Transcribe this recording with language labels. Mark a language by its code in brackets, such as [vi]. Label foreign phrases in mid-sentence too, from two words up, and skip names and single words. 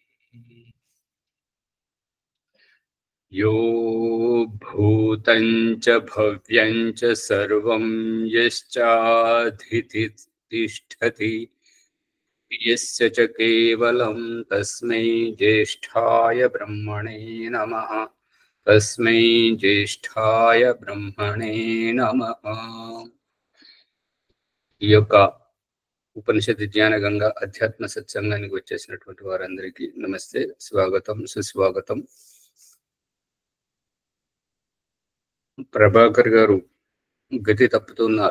[sa] यो भूतं च भव्यं च सर्वं यश्चाधिति तिष्ठति यस्य च केवलं तस्मै ज्येष्ठाय ब्रह्मणे नमः। तस्मै ज्येष्ठाय ब्रह्मणे नमः। [te] ఈ యొక్క ఉపనిషత్ జ్ఞాన గంగా అధ్యాత్మ సత్సంగానికి వచ్చేసినటువంటి వారందరికీ నమస్తే, స్వాగతం, సుస్వాగతం. ప్రభాకర్ గారు గతి తప్పుతున్నారు.